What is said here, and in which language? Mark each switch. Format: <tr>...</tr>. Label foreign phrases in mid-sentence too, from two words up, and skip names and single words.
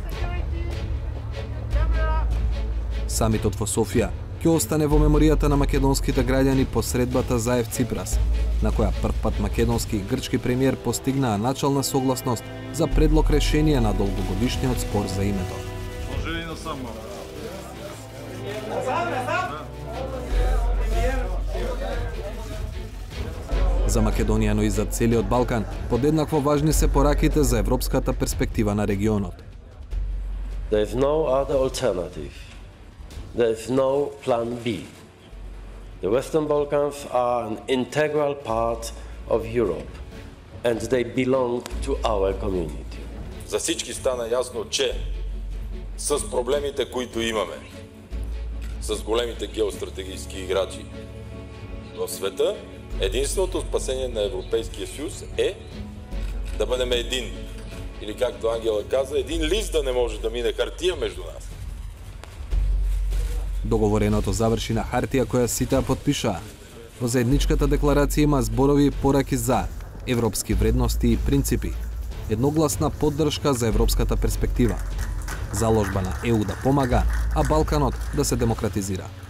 <mk>Самитот во Софија ќе остане во меморијата на македонските граѓани по средбата Заев Ципрас, на која првпат македонски и грчки премиер постигнаа начална согласност за предлог решение на долгогодишниот спор за името. За Македонија, но и за целиот Балкан, подеднакво важни се пораките за европската перспектива на регионот.</mk> <en>There is no other alternative. There is no plan B. The Western Balkans are an integral part of Europe and they belong to our community.</en> <bg>За всички стана ясно, че с проблемите, които имаме, с големите геостратегически играчи в света, единственото спасение на Европейския съюз е да бъдем един. Или както Ангела каза, един лист да не може да мине хартия между нас.</bg> <mk>Договореното заврши на хартија која сите ја потпишаа. Во заедничката декларација има зборови и пораки за европски вредности и принципи, едногласна поддршка за европската перспектива, заложба на ЕУ да помага, а Балканот да се демократизира.</mk>